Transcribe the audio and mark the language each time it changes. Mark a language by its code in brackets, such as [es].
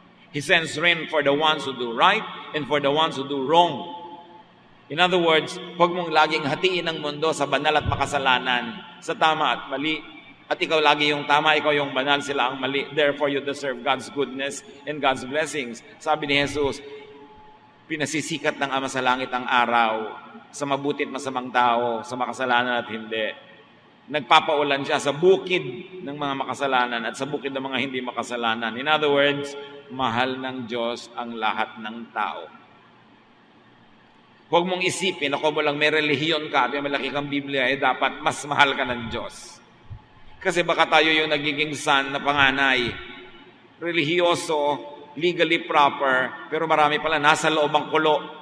[en] He sends rain for the ones who do right and for the ones who do wrong. In other words, [tl] huwag mong laging hatiin ang mundo sa banal at makasalanan, sa tama at mali. At ikaw lagi yung tama, ikaw yung banal, sila ang mali. [en] Therefore, you deserve God's goodness and God's blessings. [tl] Sabi ni Jesus, pinasisikat ng Ama sa langit ang araw sa mabuti at masamang tao, sa makasalanan at hindi. Nagpapaulan siya sa bukid ng mga makasalanan at sa bukid ng mga hindi makasalanan. [en] In other words, [tl] mahal ng Diyos ang lahat ng tao. Huwag mong isipin, ako mo lang may relihiyon ka at may malaki kang Biblia, dapat mas mahal ka ng Diyos. Kasi baka tayo yung nagiging son na panganay. Relihiyoso, [en] legally proper, [tl] pero marami pala nasa loob ang kulo.